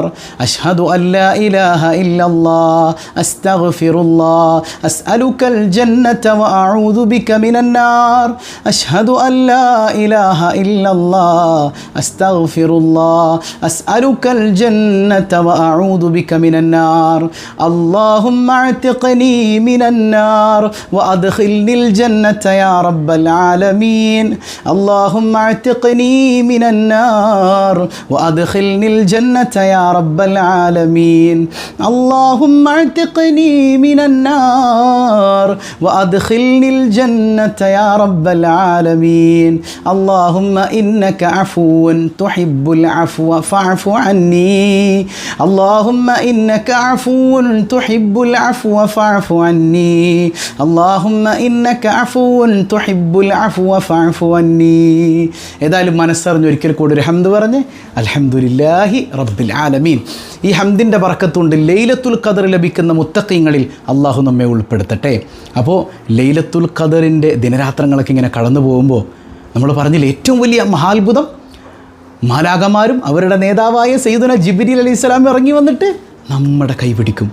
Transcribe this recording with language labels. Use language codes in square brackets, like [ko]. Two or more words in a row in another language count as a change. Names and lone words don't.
[ar] أشهد أن لا إله إلا الله أستغفر الله أسألك الجنة وأعوذ بك من النار. أشهد أن لا إله إلا الله أستغفر الله أسألك الجنة وأعوذ بك من النار. اللهم اعتقني من النار وأدخلني الجنة يا رب العالمين. اللهم اعتقني من النار وأدخلني الجنة يا رب العالمين. اللهم اعتقني من النار وأدخلني الجنة يا رب العالمين. اللهم إنك عفو تحب العفو فاعف عني. اللهم إنك عفو تحب العفو فاعف عني. اللهم إنك عفو تحب العفو فاعف عني. [ml] ഏതായാലും മനസ്സറിഞ്ഞ് ഒരിക്കൽ കൂടി ഒരു ഹംദ് പറഞ്ഞ് [ar] الحمد لله رب العالمين. [ml] ഈ ഹംദിൻ്റെ ബർക്കത്തുകൊണ്ട് ലൈലത്തുൽ ഖദർ ലഭിക്കുന്ന മുത്തഖീങ്ങളിൽ അള്ളാഹു നമ്മെ ഉൾപ്പെടുത്തട്ടെ. അപ്പോൾ ലൈലത്തുൽ ഖദറിൻ്റെ ദിനരാത്രങ്ങളൊക്കെ ഇങ്ങനെ കടന്നു പോകുമ്പോൾ നമ്മൾ പറഞ്ഞില്ലേ, ഏറ്റവും വലിയ മഹാത്ഭുതം മാലാഖമാരും അവരുടെ നേതാവായ സയ്യിദുന ജിബ്രീൽ അലൈഹിസ്സലാം ഇറങ്ങി വന്നിട്ട് നമ്മുടെ കൈ പിടിക്കും.